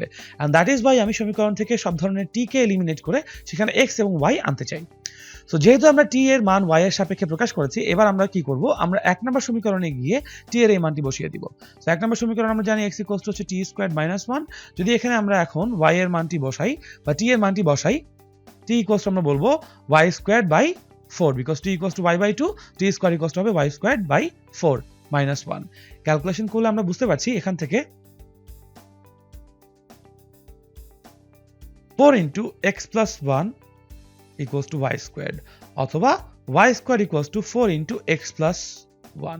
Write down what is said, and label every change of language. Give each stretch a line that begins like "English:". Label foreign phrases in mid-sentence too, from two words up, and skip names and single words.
English: And that is why
Bangla: আমি সমীকরণ থেকে সব ধরনের t কে এলিমিনেট করে সেখানে x এবং y আনতে চাই। সো যেহেতু আমরা t এর মান y এর সাপেক্ষে প্রকাশ করেছি, এবার আমরা কি করব? আমরা 1 নম্বর সমীকরণে গিয়ে t এর এই মানটি বসিয়ে দিব। সো 1 নম্বর সমীকরণ আমরা জানি x = t² - 1। যদি এখানে আমরা এখন y এর মানটি বসাই বা t এর মানটি বসাই, t = আমরা বলবো y²/4 because t = y/2, t² হবে y²/4 - 1। ক্যালকুলেশন করলে আমরা বুঝতে পারছি এখান থেকে 4 × x + 1 = y² অথবা y² = 4 × x + 1।